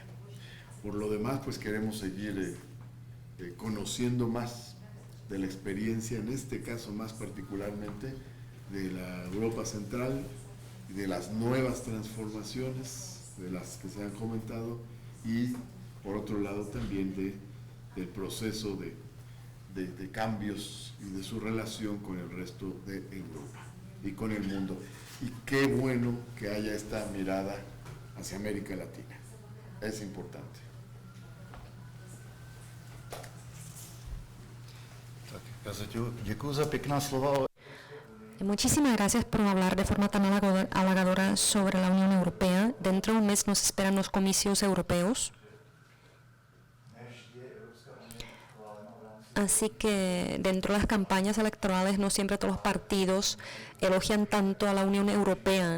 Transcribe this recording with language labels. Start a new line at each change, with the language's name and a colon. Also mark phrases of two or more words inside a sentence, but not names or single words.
Spanish: Por lo demás, pues queremos seguir conociendo más de la experiencia, en este caso más particularmente, de la Europa Central y de las nuevas transformaciones de las que se han comentado y, por otro lado, también del proceso de cambios y de su relación con el resto de Europa y con el mundo. Y qué bueno que haya esta mirada hacia América Latina. Es importante.
Czech: Děkuji za pěkná slova.
Spanish: Muchísimas gracias por hablar de forma tan halagadora sobre la Unión Europea. Dentro de un mes nos esperan los comicios europeos. Así que dentro de las campañas electorales no siempre todos los partidos elogian tanto a la Unión Europea.